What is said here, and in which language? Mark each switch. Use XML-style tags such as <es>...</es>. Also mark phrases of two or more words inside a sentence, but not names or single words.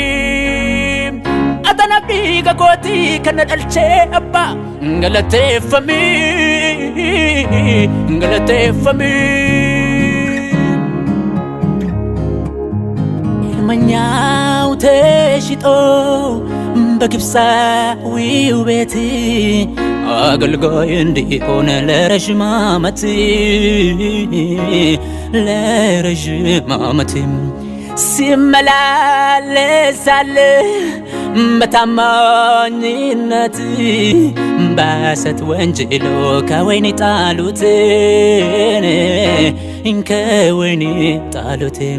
<om>atanaf dhiiga kooti kana dhalchee abbaa galateeffami galateeffami ilmanyaawte shixoo</om> <am>በግብፃዊ ቤት አገልጋይ እንዲሆን ለረጅም ዓመት ሲመላለስ አለ በታማኝነት በሐሰት ወንጅሎ ከወህኒ ጣሉት</am>